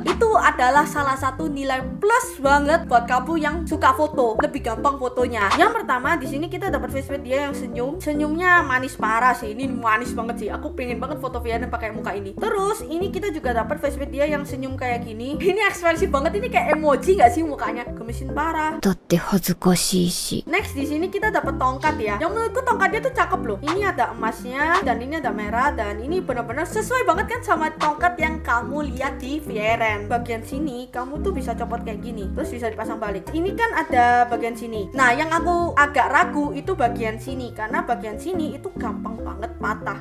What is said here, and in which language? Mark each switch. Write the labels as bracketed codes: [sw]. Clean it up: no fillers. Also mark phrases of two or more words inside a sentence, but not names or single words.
[id] Itu adalah salah satu nilai plus banget buat kamu yang suka foto. Lebih gampang fotonya. Yang pertama di sini kita dapat faceplate dia yang senyum. Senyumnya manis parah sih. Ini manis banget sih. Aku pengen banget foto Frieren pakai muka ini. Terus ini kita juga dapat faceplate dia yang senyum kayak gini. Ini ekspresif banget. Ini kayak emoji nggak sih mukanya? Gemesin parah. [ja] だって恥ずかしいし。 [id] Next di sini kita dapat tongkat ya. Yang menurutku tongkatnya tuh cakep loh. Ini ada emasnya dan ini ada merah dan ini benar-benar sesuai banget kan sama tongkat yang kamu lihat di Frieren. Bagian sini kamu tuh bisa copot kayak gini. Terus bisa dipasang balik. Ini kan ada bagian sini. Nah, yang aku agak ragu itu bagian sini karena bagian sini itu gampang banget patah.